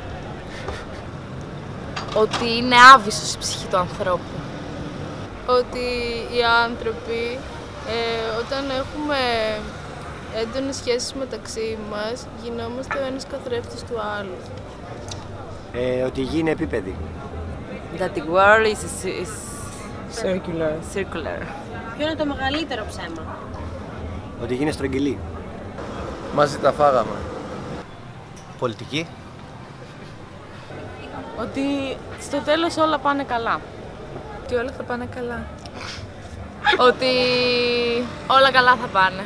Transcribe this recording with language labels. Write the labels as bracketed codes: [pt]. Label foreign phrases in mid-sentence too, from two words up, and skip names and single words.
[el] Ότι είναι άβυσσος η ψυχή του ανθρώπου. Ότι οι άνθρωποι όταν έχουμε έντονες σχέσεις μεταξύ μας γινόμαστε ο ένας καθρέφτης του άλλου. Ότι η γη είναι επίπεδη. [en] That the world is circular. [el] Ποιο είναι το μεγαλύτερο ψέμα? Ότι η γη είναι στρογγυλή. Μαζί τα φάγαμε. Πολιτική. Ότι στο τέλος όλα πάνε καλά. Ότι όλα θα πάνε καλά. Ότι όλα καλά θα πάνε.